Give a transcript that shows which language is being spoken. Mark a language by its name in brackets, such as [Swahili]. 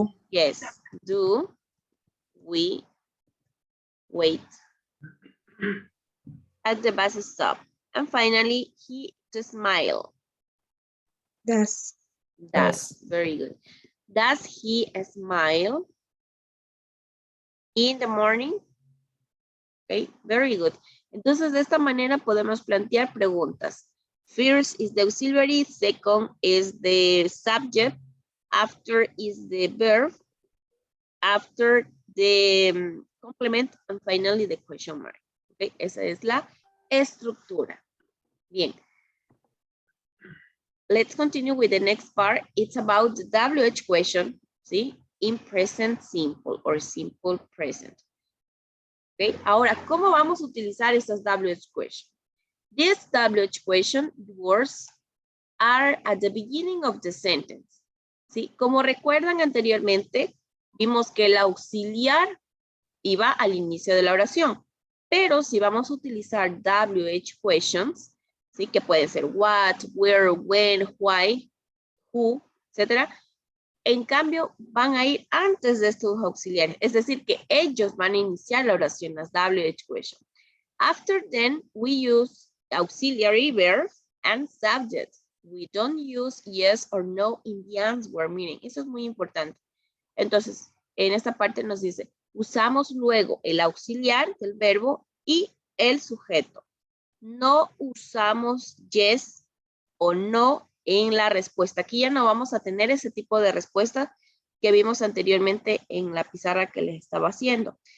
[English] Yes, do we wait at the bus stop? And finally, he to smile. Does. Does. Very good. Does he smile in the morning? Okay, very good. [Spanish] Entonces, de esta manera podemos plantear preguntas. [English] First is the auxiliary, second is the subject, after is the verb, after the complement, and finally the question mark. [Spanish] Okay, esa es la estructura. Bien. [English] Let's continue with the next part. It's about the WH question, ¿sí? In present simple or simple present. Okay. [Spanish] Ahora, ¿cómo vamos a utilizar estas WH questions? [English] This WH question words are at the beginning of the sentence. [Spanish] ¿Sí? Como recuerdan anteriormente, vimos que el auxiliar iba al inicio de la oración. Pero si vamos a utilizar WH questions, ¿sí? Que pueden ser what, where, when, why, who, etc. En cambio, van a ir antes de estos auxiliares. Es decir, que ellos van a iniciar la oración, las WH questions. [English] After then, we use auxiliary verbs and subjects. We don't use yes or no in the answer meaning. [Spanish] Eso es muy importante. Entonces, en esta parte nos dice, usamos luego el auxiliar del verbo y el sujeto. No usamos yes o no en la respuesta. Aquí ya no vamos a tener ese tipo de respuesta que vimos anteriormente en la pizarra que les estaba haciendo.